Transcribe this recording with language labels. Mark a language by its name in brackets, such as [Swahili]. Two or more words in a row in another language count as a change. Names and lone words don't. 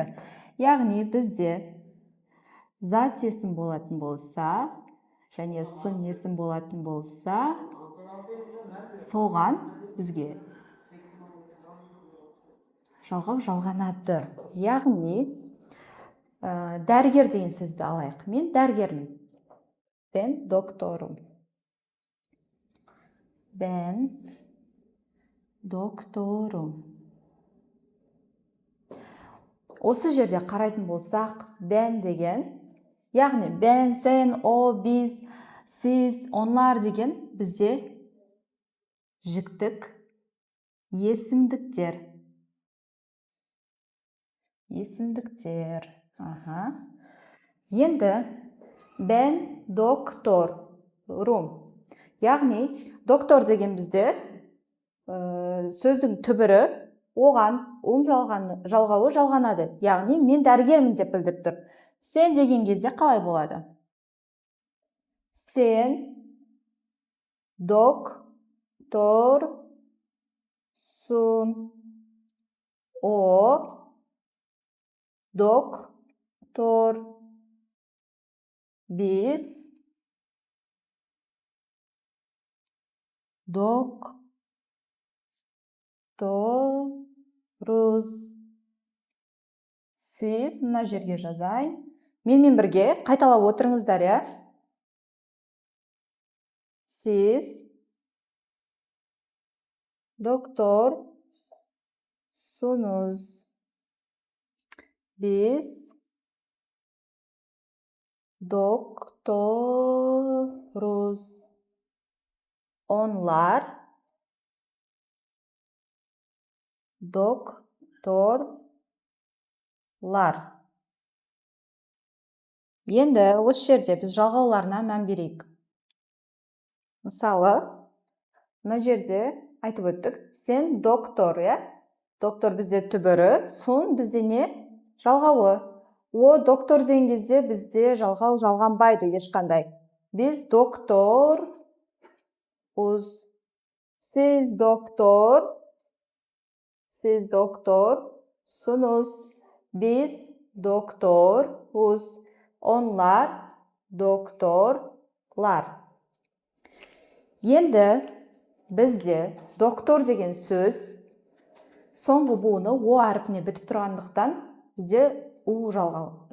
[Kazakh] Яғни бізде зат есім болатын болса, және сын есім болатын болса, соған бізге жалғау жалғанады. Яғни дәрігер деген сөзді алайық. Мен дәрігермін. [Turkish] Ben doktorum. Ben doktorum. [Kazakh] Осы жерде қарайтын болсақ, ben деген, яғни [Turkish] ben, sen, o, biz, siz, onlar [Kazakh] деген бізде жіктік есімдіктер. [Turkish] Енді ben doktorum. [Kazakh] Яғни доктор деген бізде сөздің түбірі оған жалғауы жалғанады. Яғни мен дәрігермін деп білдіріп тұр. Сен деген кезде қалай болады? Сен докторсың. [Turkish] O doktor. Biz doktoruz. [Kazakh] Siz мына жерге жазайын. Менімен бірге қайталап отырыңыздар, я? [Turkish] Siz doktorsunuz. Biz doktoruz. Onlar doktorlar. [Kazakh] Енді осы жерде біз жалғауларына мән берейік. Мысалы, мына жерде айтып өттік. Сен доктор, я? Доктор бізде түбірі, сон бізде не? Жалғауы. О доктор деген кезде бізде жалғау жалғанбайды ешқандай. Біз доктор. [Turkish] Siz doktorsunuz. Biz doktoruz. Onlar doktorlar. [Kazakh] Енді бізде доктор деген сөз соңғы буыны о әрпіне бітіп тұрғандықтан бізде у жалғау.